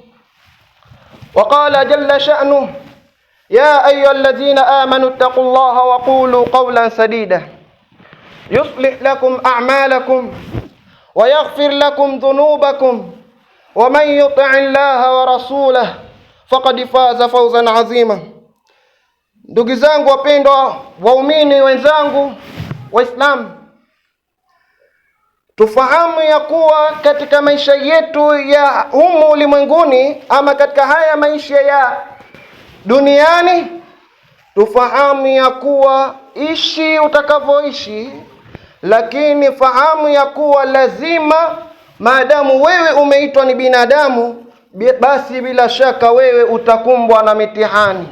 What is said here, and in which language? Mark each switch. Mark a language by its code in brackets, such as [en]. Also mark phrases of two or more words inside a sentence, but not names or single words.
[ar] وقال جل شأنه: يا أيها الذين آمنوا اتقوا الله وقولوا قولا سديدا يصلح لكم أعمالكم ويغفر لكم ذنوبكم ومن يطع الله ورسوله فقد فاز فوزا عظيما. [sw] Ndugu zangu wapendwa, waumini wenzangu Waislamu, tufahamu ya kuwa katika maisha yetu ya humu ulimwenguni, ama katika haya maisha ya duniani, tufahamu ya kuwa ishi utakavyoishi, lakini fahamu ya kuwa lazima, maadamu wewe umeitwa ni binadamu, basi bila shaka wewe utakumbwa na mitihani.